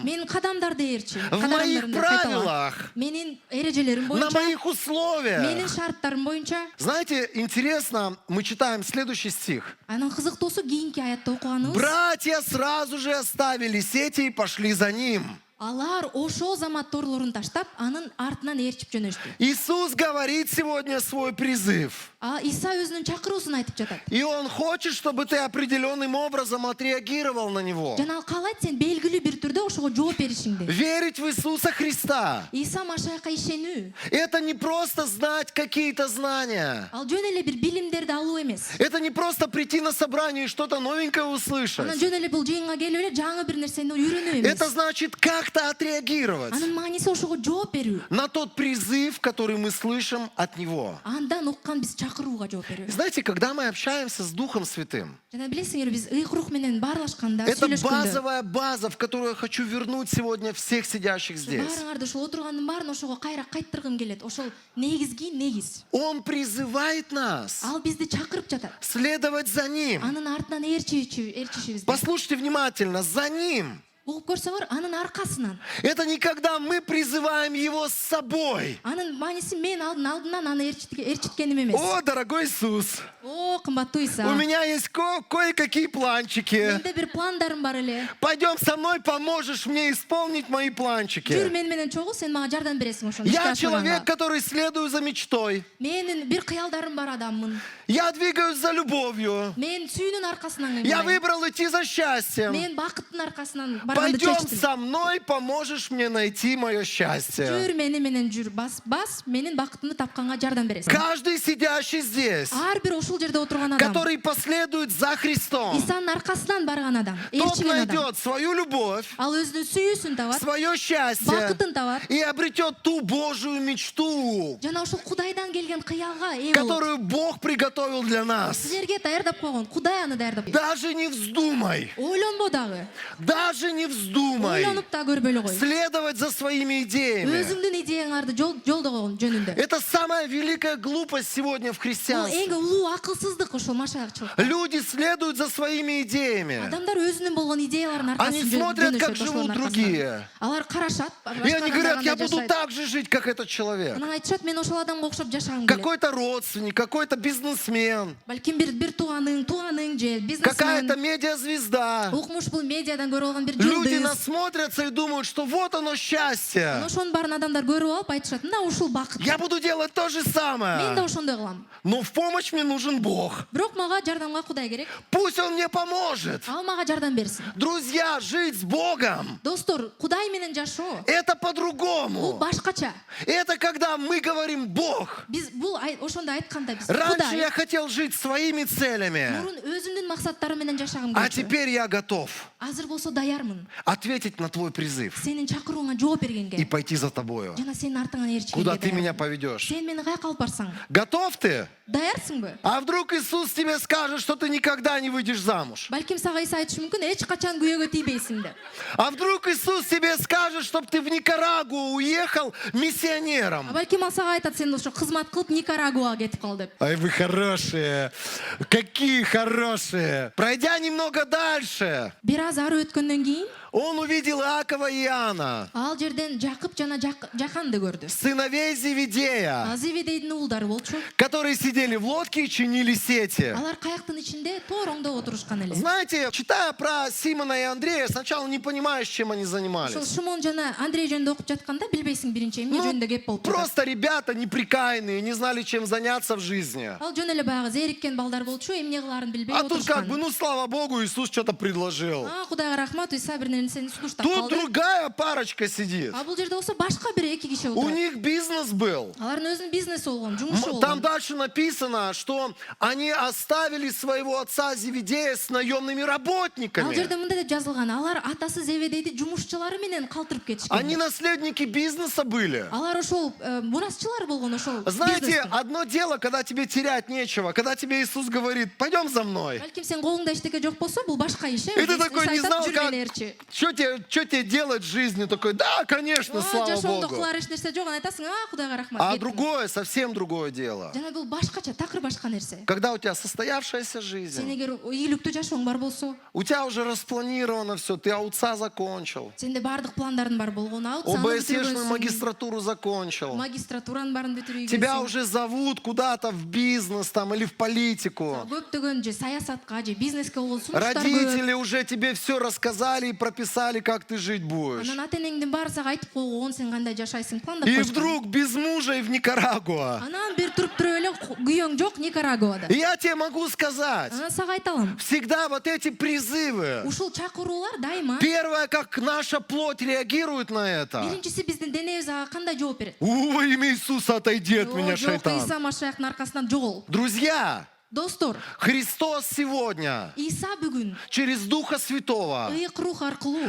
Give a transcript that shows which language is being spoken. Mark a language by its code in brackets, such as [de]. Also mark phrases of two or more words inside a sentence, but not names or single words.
[ky] Менин кадамдарды ээрчи. [ru] в моих правилах, [ky] Менин эрежелерим [ru] на [ky] боюнча, [ru] моих условиях. [ky] менин шарттарым боюнча. [ru] Знаете, интересно, мы читаем следующий стих. [ky] Анын кызыктуусу кийинки аятта окуганыбыз. [ru] Братья сразу же оставили сети и пошли за ним. [ky] Алар ошол замат торлорун таштап, анын артынан ээрчип жөнөштү. [ru] Иисус говорит сегодня свой призыв. [ky] Иса өзүнүн чакыруусун айтып жатат. [ru] И Он хочет, чтобы ты определенным образом отреагировал на него. [ky] Жана ал каалайт сен белгилүү бир түрдө ошого жооп беришиңди. [ru] Верить в Иисуса Христа. [ky] Иса Машайка ишенүү. [ru] Это не просто знать какие-то знания. [ky] Ал жөн эле бир билимдерди алуу эмес. [ru] Это не просто прийти на собрание и что-то новенькое [ky] Анан [ru] услышать. [ky] жөн эле бул жыйынга келип эле жаңы бир нерсени үйрөнүү эмес. [ru] Это значит как-то отреагировать [ky] Анын мааниси ошого жооп берүү. [ru] на тот призыв, который мы слышим от Него. [ky] Андан уккан биз чакырууга жооп берүү. [ru] Знаете, когда мы общаемся с Духом Святым, [ky] Жана билесиңер, биз ыйкрук менен баарлашканда, [ru] это [ky] сүйлөшкөндө, [ru] базовая база, в которую я хочу вернуть сегодня всех сидящих здесь. [ky] баарыңарды ошол отургандын баарын ошого кайра кайттыргым келет. Ошол негизги негиз. [ru] Он призывает нас [ky] Ал бизди чакырып жатат. [ru] следовать за Ним. [ky] Анын артынан ээрчишибизди. [ru] Послушайте внимательно, за Ним. [ky] Угуп көрсөңөр, анын аркасынан. [ru] Это не когда мы призываем Его с собой. [ky] Анын мааниси мен алдынан аны ээрчиткеним эмес. [ru] О, дорогой Иисус, [ky] О, кымбаттуу Иса. [ru] у меня есть кое-какие планчики. [ky] Менде бир пландарым бар эле. [ru] Пойдем со мной, поможешь мне исполнить мои [ky] Жүр [ru] планчики. [ky] мен менен чогуу, сен мага жардам бересиң ошону. [ru] Я человек, который следую за мечтой. [ky] Менин бир кыялдарым бар адаммын. [ru] Я двигаюсь за любовью. [ky] Мен сүйүүнүн аркасынан [ru] Я [ky] кыймайм. [ru] выбрал идти за счастьем. [ky] Мен бакыттын аркасынан барганды [ru] Пойдем [ky] чечтим. [ru] со мной, поможешь мне найти мое счастье. [ky] Жүр мени менен жүр. Бас, менин бакытымды тапканга жардам бересиң. [ru] Каждый сидящий здесь, [ky] Ар бир ушул жерде отурган адам. [ru] который последует за Христом, [ky] Исанын аркасынан барган адам. [ru] тот [ky] Ээрчиген адам. [ru] найдет свою любовь, [ky] Ал өзүнүн сүйүүсүн табат. [ru] свое счастье [ky] Бакытын табат. [ru] и обретет ту Божию мечту, [ky] Жана ошол Кудайдан келген кыялга ээ болот. [ru] которую Бог приготовил для нас. [ky] Силерге даярдап койгон. Кудай аны даярдап койгон. [ru] Даже не вздумай, [ky] Ойлонбо дагы. [ru] даже не вздумай [ky] Ойлонуп да көрбөйлө кой. [ru] следовать за своими идеями. [ky] Өзүңдүн идеяңарды жолдогон жөнүндө. [ru] Это самая великая глупость сегодня в [ky] Бул [ru] христианстве. [ky] эң улуу акылсыздык ошол машайыкчылык. [ru] Люди следуют за своими идеями. [ky] Адамдар өзүнүн болгон идеяларын [ru] Они [ky] аркасында [ru] смотрят, как живут другие. [ky] Алар карашат. [ru] И они говорят: я буду так же жить, как этот человек. [ky] Анан айтышат, мен ошол адамга окшоп жашагым келет. [ru] Какой-то родственник, какой-то бизнесмен, [ky] Балким бир тууганың же [ru] какая-то бизнесмен. медиазвезда. [ky] Укмуш бул медиадан көрүп алган бир [ru] Люди [ky] жылдыз. [ru] насмотрятся и думают, что вот оно счастье. [ky] Ошонун баарын адамдар көрүп алып айтышат, мына ушул бакыт. [ru] Я буду делать то же [ky] Мен да [ru] самое. [ky] ошондой кылам. [ru] Но в помощь мне нужен Бог. [ky] Бирок мага жардамга Кудай керек. [ru] Пусть Он мне поможет. [ky] Ал мага жардам берсин. [ru] Друзья, жить с Богом [ky] Достор, Кудай менен жашоо [ru] это [ky] бул [ru] по-другому. [ky] башкача. [ru] Это когда мы говорим: Бог, [ky] Биз бул ошондо айтканда биз [ru] раньше я [ky] Кудай [ru] хотел жить своими целями, [ky] мурун өзүмдүн максаттарым менен жашагым [ru] а [ky] келчү. [ru] теперь я готов [ky] Азыр болсо даярмын. [ru] ответить на твой призыв [ky] Сенин чакырууңа жооп [ru] и [ky] бергенге [ru] пойти за тобою. [ky] жана сенин артыңан [ru] Куда [ky] ээрчигенге [ru] ты меня [ky] даярмын. [ru] поведешь? [ky] Сен мени каяка алып барсаң, [ru] Готов ты? [ky] даярсыңбы? [ru] А вдруг Иисус тебе скажет, что ты никогда не выйдешь замуж? [ky] Балким сага Иса айтышы мүмкүн, эч качан күйөөгө тийбейсиң деп. [ru] А вдруг Иисус тебе скажет, чтобы ты в Никарагуа уехал миссионером? [ky] Балким ал сага айтат, сен ошо кызмат кылып Никарагуага кетип кал деп. Ай, [ru] вы хорошие. Какие хорошие. Пройдя немного дальше, [ky] Бир аз ары өткөндөн кийин [ru] он увидел Иакова и Иоанна, [ky] ал жерден Жакып жана Жаканды көрдү. [ru] сыновей Зеведея, [ky] Зеведейдин уулдары болчу. [ru] которые сидели в лодке и чинили сети. [ky] Алар каяктын ичинде тороңдоп отурушкан эле. [ru] Знаете, читая про Симона и Андрея, сначала не понимаешь, чем они [ky] Ошол [ru] занимались. [ky] Шимон жана Андрей жөнүндө окуп жатканда билбейсиң биринчи эмне жөнүндө кеп болуп жатат. [ru] Просто ребята неприкаянные, не знали, чем заняться в жизни. [ky] Ал жөн эле баягы зериккен балдар болчу, эмне кылаарын билбей [ru] А тут как [ky] отурушкан. [ru] бы, ну слава Богу, Иисус что-то предложил. [ky] Кудайга рахмат, Иса бир нерсени сунуштап [ru] Тут [ky] калды. [ru] другая парочка сидит. [ky] А бул жерде болсо башка бир эки киши [ru] У [ky] отурат. [ru] них бизнес был. [ky] Алардын өзүнүн бизнеси болгон, жумушу [ru] Там [ky] болгон. [ru] дальше написано, что они оставили своего отца Зеведея с наемными [ky] Ал [ru] работниками. [ky] жерде мындай деп жазылган, алар атасы Зеведейди жумушчулары менен калтырып [ru] Они [ky] кетишкен. [ru] наследники бизнеса были. [ky] Алар ошол мурасчылар болгон ошол. [ru] Знаете, [ky] бизнестин. [ru] одно дело, когда тебе терять нечего, когда тебе Иисус говорит, пойдем за мной. [ky] Балким сен колуңда эчтеке жок болсо, бул башка иш. [ru] И ты такой не знал, как, [ky] Жүргенерчи. [ru] что тебе делать в жизни. Такой, да, конечно, слава [ky] Жашоомдо [ru] Богу. [ky] кылар эч нерсе жок, анан айтасың, Кудайга рахмат. [ru] А [ky] кеттим. [ru] другое, совсем другое дело. [ky] Жана бул башкача, такыр башка нерсе. [ru] Когда у тебя состоявшаяся [ky] Сен [ru] жизнь, [ky] эгер ийгиликтүү жашооң бар болсо, [ru] у тебя уже распланировано все, ты АУЦА закончил, [ky] сенде баардык пландардың бар болгон, [ru] ОБСЕшную магистратуру закончил. [ky] магистратуранын баарын бүтүрүп [ru] Тебя [ky] ийгенсиң. [ru] уже зовут куда-то в бизнес там или в политику. [ky] Көптөгөн же саясатка же бизнеске болгон сунуштар көп. [ru] Родители уже тебе все рассказали и прописали, как ты жить будешь. [ky] Анан ата энеңдин баары сага айтып койгон, сен кандай жашайсың, пландап [ru] И [ky] койгон. [ru] вдруг без мужа и в Никарагуа. [ky] Анан бир туруп туруп эле күйөөң жок Никарагуада. [ru] И я тебе могу сказать, [ky] Анан сага айта алам. [ru] всегда вот эти призывы. [ky] Ушул чакыруулар дайыма [ru] Первое, как наша плоть реагирует на это. [ky] биринчиси биздин денебиз ага кандай жооп берет? [ru] Во имя Иисуса отойди от меня, [ky] Жок, [ru] шайтан. [ky] Иса Машаяктын аркасынан жогол. [ru] Друзья, [ky] Достор, [ru] Христос сегодня [ky] Иса бүгүн [ru] через Духа Святого [ky] ыйык рух аркылуу